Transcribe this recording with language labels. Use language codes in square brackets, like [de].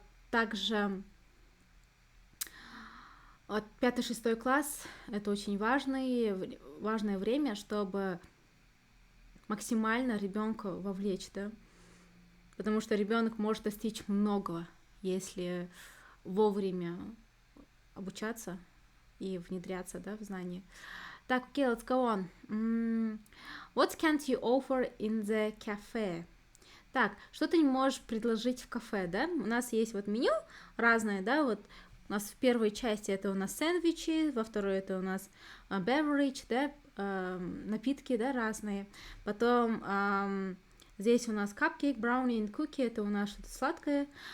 [ru] Также от 5-6 класс это очень важное время, чтобы максимально ребенка вовлечь, да, потому что ребенок может достичь многого, если вовремя обучаться и внедряться, да, в знания. Так, окей, [en] let's go on. What can't you offer in the cafe? [ru] Так, что ты не можешь предложить в кафе, да? У нас есть вот меню разное, да, вот у нас в первой части это у нас сэндвичи, во второй это у нас beverage, да, напитки, да, разные. Потом здесь у нас [en] cupcake, brownie and cookie, [ru] это у нас что-то сладкое.